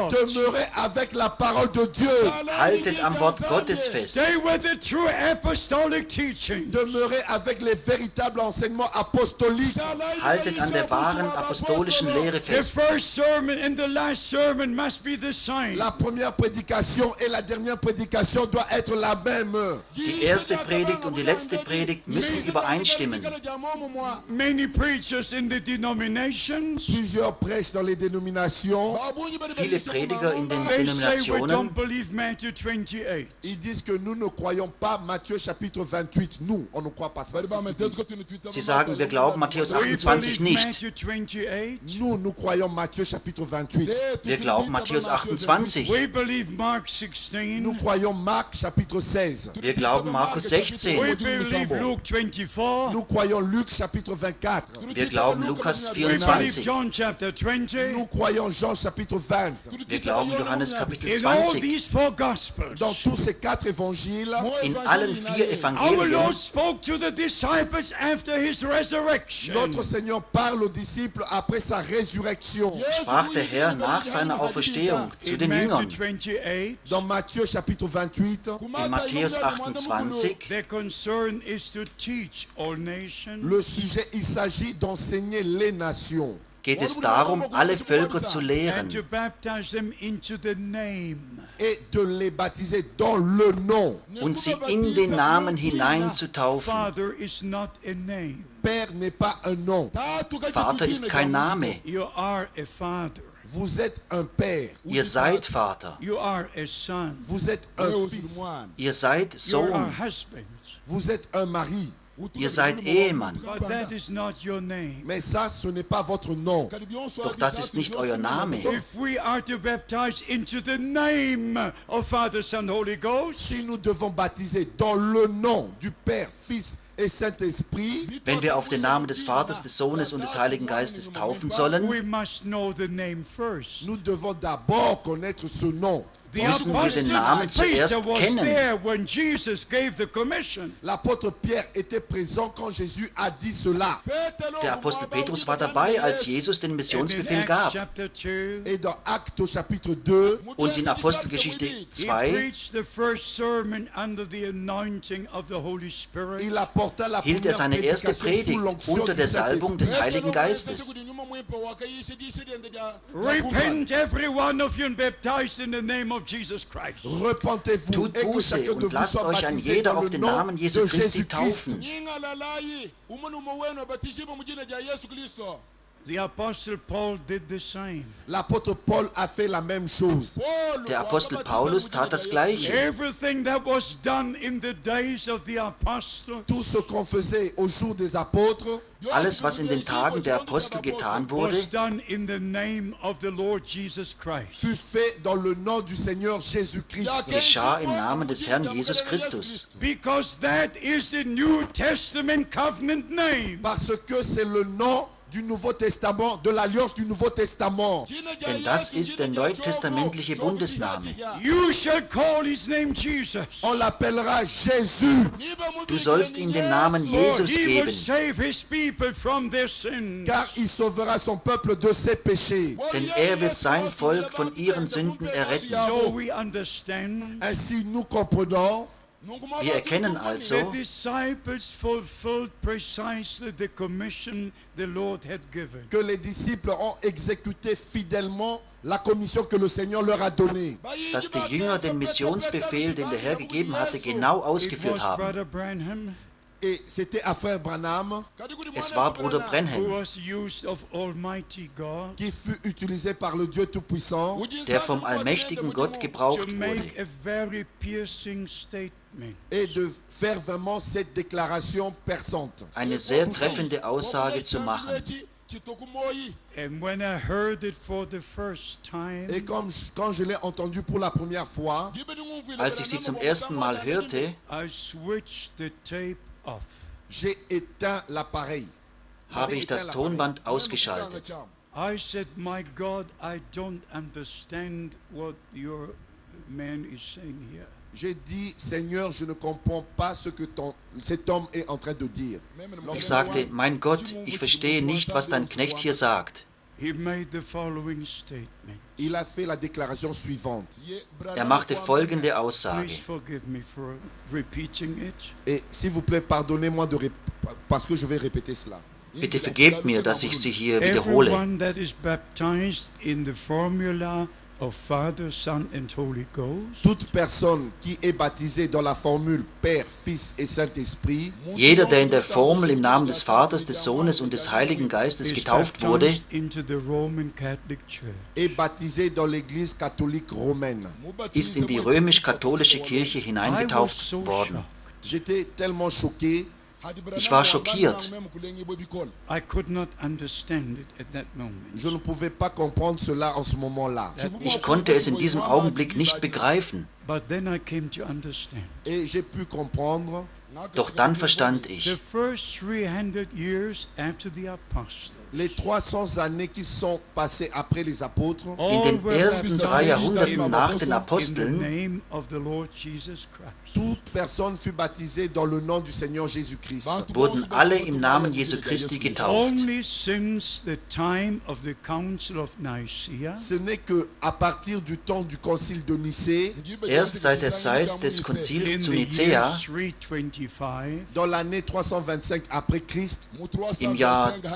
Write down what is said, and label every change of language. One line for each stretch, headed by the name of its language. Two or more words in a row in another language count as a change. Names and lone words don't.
French: Demeurez avec la parole de Dieu.
German: Haltet am Wort Gottes fest.
English: Stay with the true apostolic teaching.
French: Demeurez avec les véritables enseignements apostoliques.
German: Haltet an der wahren apostolischen Lehre
English: The
German: fest.
English: first sermon and the last sermon must be the same.
French: La première prédication et la dernière prédication doivent être la même.
German: Die erste Predigt und die letzte Predigt müssen übereinstimmen.
English: Many preachers in the denominations,
French: Plusieurs prêchent dans les dénominations.
German: Viele Prediger in den
English: they say we
German: Denominationen,
English: don't believe Matthew 28.
French: Ils disent que nous ne croyons pas Matthieu chapitre 28. Nous, on ne croit pas ça.
German: sie sagen, wir glauben Matthäus
English: We
German: 28
English: believe
German: nicht.
English: Matthew 28.
French: Nous croyons Matthieu chapitre 28.
German: Wir glauben Matthäus 28.
English: We believe Mark 16.
French: Nous croyons Marc chapitre 16.
German: Wir glauben Markus
English: We
German: 16.
English: believe Luke 24.
French: Nous croyons Luc chapitre 24.
German: Wir glauben Lukas
English: We believe
German: 24.
English: John chapter 20.
French: Nous croyons Jean chapitre 20.
German: Wir glauben Johannes Kapitel
English: In all
German: 20.
English: these four gospels,
French: Dans tous ces 4 évangiles,
German: In allen 4
English: our
German: Evangelien
English: Lord spoke to the disciples after his resurrection.
French: notre Seigneur parle aux disciples après sa résurrection.
German: sprach der Herr nach seiner Auferstehung zu
English: In
German: den
English: Matthew
German: Jüngern.
English: 28,
French: Dans Matthieu chapitre 28,
German: In Matthäus 28
English: their concern is to teach all nations.
French: le sujet, il s'agit d'enseigner les nations
German: geht es darum, alle Völker zu lehren
English: And to baptize them into the name.
French: et de les baptiser dans le nom.
German: und sie in den Namen hineinzutaufen.
English: Father is not a name.
French: Père n'est pas un nom.
German: Vater ist kein Name.
English: You are a father.
French: Vous êtes un père.
German: Ihr seid Vater.
English: You are a son.
French: Vous êtes un fils.
German: Ihr seid
English: You are
German: Sohn.
English: husbands.
French: Vous êtes un mari.
German: Ihr seid Ehemann.
English: But that is not your name.
French: Mais ça, ce n'est pas votre nom.
German: Doch das ist nicht euer Name.
English: If we are to baptize into the name of Father, Son, Holy Ghost,
French: Si nous devons baptiser dans le nom du Père, Fils et Saint-Esprit,
German: Wenn wir auf den Namen des Vaters, des Sohnes und des Heiligen Geistes taufen sollen,
English: we must know the name first.
French: nous devons d'abord connaître ce nom.
English: The
German: müssen wir den Namen
English: Apostle
German: zuerst
English: Peter was
German: kennen.
English: there when Jesus gave the commission.
French: L'apôtre Pierre était présent quand Jésus a dit cela.
German: der Apostel Petrus war dabei, als Jesus den
English: And in
German: Missionsbefehl
English: Acts
German: gab.
English: chapter 2,
French: Et dans Actes au chapitre 2,
German: Und in Apostelgeschichte
English: he
German: 2
English: preached the first sermon under the anointing of the Holy Spirit.
French: il apporta la
German: hielt er
French: première
German: seine erste
French: prédication sous
German: Predigt
French: l'onction
German: unter
French: du
German: der Salbung des
French: Saint-Esprit.
German: Heiligen Geistes.
English: Repent, every one of you, and baptized in the name of Jesus Christ.
French: Repentez-vous
German: Tut
French: et que
German: Buße
French: chacun de
German: und
French: vous
German: lasst
French: soit
German: euch ein
French: baptisé
German: jeder
French: dans
German: auf
French: le
German: den
French: nom
German: Namen
French: de
German: Jesu Christi
French: Jésus-Christ.
German: taufen.
English: The Apostle Paul did the same.
French: L'apôtre Paul a fait la même chose.
German: Der Apostel Paulus tat das Gleiche.
English: Everything that was done in the days of the apostle
French: Tout ce qu'on faisait au jour des apôtres,
German: Alles, was in den Tagen der Apostel getan wurde,
English: was done in the name of the Lord Jesus Christ.
French: fut fait dans le nom du Seigneur Jésus-Christ.
German: geschah im Namen des Herrn Jesus Christus.
English: Because that is the New Testament covenant name.
French: Parce que c'est le nom du Nouveau Testament, de l'alliance du Nouveau Testament.
German: Denn das ist der neutestamentliche Bundesname.
English: You shall call his name Jesus.
French: On l'appellera Jésus,
German: Du sollst ihm den Namen
English: For
German: Jesus
English: he will
German: geben,
English: save his people from their sins.
French: car il sauvera son peuple de ses péchés.
German: denn er wird sein Volk von ihren Sünden erretten.
English: So we understand
French: Ainsi, nous comprenons
German: Wir erkennen
English: the
German: also,
English: disciples fulfilled precisely the commission the Lord had given.
French: que les disciples ont exécuté fidèlement la commission que le Seigneur leur a donnée.
German: dass die Jünger den Missionsbefehl, den der Herr gegeben hatte, genau
English: It
German: ausgeführt
English: was
German: haben.
English: Brother Branham
French: Et c'était à frère Branham
German: Es war Bruder
English: who
German: Branham,
English: was used of Almighty God
French: qui fut utilisé par le Dieu Tout-Puissant
German: der vom allmächtigen Gott
English: to
German: gebraucht
English: make
German: wurde,
English: a very piercing statement.
French: et de faire vraiment cette déclaration perçante.
German: eine sehr treffende Aussage zu machen.
English: And when I heard it for the first time,
French: Et quand je l'ai entendu pour la première fois,
German: Als ich sie zum ersten Mal hörte,
English: I switched the tape off.
French: j'ai éteint l'appareil.
German: habe ich das Tonband ausgeschaltet.
English: I said, my God, I don't understand what your man is saying here.
French: J'ai dit, Seigneur, je ne comprends pas ce que cet homme est en train de dire.
German: Ich sagte, mein Gott, ich verstehe nicht, was dein Knecht hier sagt.
English: he made the following statement.
French: Il a fait la déclaration suivante.
German: Er machte folgende Aussage.
English: Please forgive me for repeating it.
French: Et s'il vous plaît, pardonnez-moi parce que je vais répéter cela.
German: Bitte vergebt mir, dass ich sie hier wiederhole.
English: Everyone that is baptized in the formula of Father, Son and Holy Ghost
French: Toute personne qui est baptisée dans la formule Père, Fils et Saint-Esprit
German: Jeder, der in der Formel im Namen des Vaters, des Sohnes und des Heiligen Geistes
English: is
German: getauft wurde,
English: baptized into the Roman Catholic Church.
French: est baptisé dans l'Église catholique romaine.
German: ist in die römisch-katholische Kirche
English: I was
German: hineingetauft
English: so
German: worden.
English: shocked.
French: J'étais tellement choqué.
German: Ich war schockiert.
English: I could not understand it at that moment.
French: Je ne pouvais pas comprendre cela en ce moment-là.
German: Ich konnte es in diesem Augenblick nicht begreifen.
English: But then I came to understand.
French: Et j'ai pu comprendre.
German: Doch dann verstand
English: The
German: ich,
English: first 300 years after the apostles,
French: Les 300 années qui sont passées après les apôtres,
German: in den ersten 3 Jahrhunderten nach den
English: in the
German: Aposteln
English: name of the Lord Jesus Christ.
French: toute personne fut baptisée dans le nom du Seigneur Jésus-Christ.
German: wurden alle im Namen Jesu Christi getauft.
English: Only since the time of the Council of Nicaea,
French: Ce n'est que à partir du temps du concile de Nicée,
German: Erst seit der Zeit des Konzils
English: in
German: zu
English: the year
German: Nicäa,
English: 325,
French: dans l'année 325 après Christ,
German: im Jahr
English: when